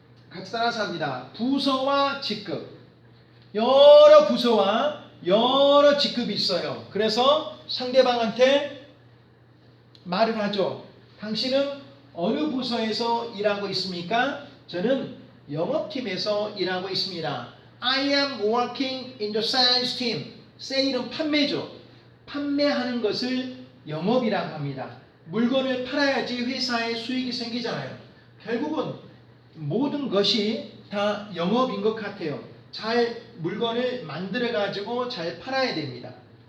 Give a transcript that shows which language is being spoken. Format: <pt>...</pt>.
<ko>같이 따라서 합니다. 부서와 직급. 여러 부서와 여러 직급이 있어요. 그래서 상대방한테 말을 하죠. 당신은 어느 부서에서 일하고 있습니까? 저는 영업팀에서 일하고 있습니다.</ko> <en>I am working in the sales team.</en> <ko>세일은 판매죠. 판매하는 것을 영업이라고 합니다. 물건을 팔아야지 회사에 수익이 생기잖아요. 결국은 모든 것이 다 영업인 것 같아요. 잘 물건을 만들어 가지고 잘 팔아야 됩니다.</ko>